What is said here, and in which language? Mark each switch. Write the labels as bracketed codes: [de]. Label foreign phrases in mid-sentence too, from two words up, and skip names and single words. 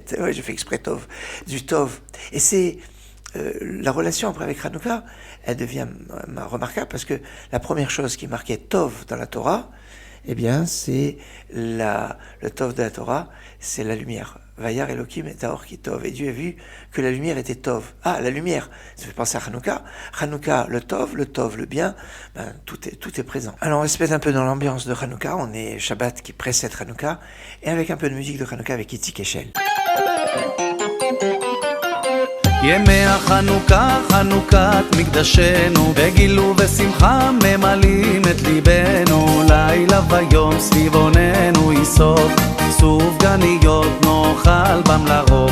[fr] Ouais, j'ai fait exprès Tov, du Tov. Et c'est la relation après avec Hanouka, elle devient remarquable parce que la première chose qui marquait Tov dans la Torah, eh bien, c'est le Tov de la Torah, c'est la lumière. [he] וירא אלוהים את האור כי טוב. [fr] Et Dieu a vu que la lumière était Tov. Ah, la lumière, ça fait penser à Hanouka. Hanouka, le Tov, le bien, tout est présent. Alors, on se met un peu dans l'ambiance de Hanouka. On est Shabbat qui précède Hanouka. Et avec un peu de musique de Hanouka avec Itzik Eshel. [he] ימי החנוכה, חנוכת מקדשנו, בגילו ושמחה ממלאים את ליבנו, לילה ויום סביב עוננו יסוד, סופגניות נאכל בם לרוב.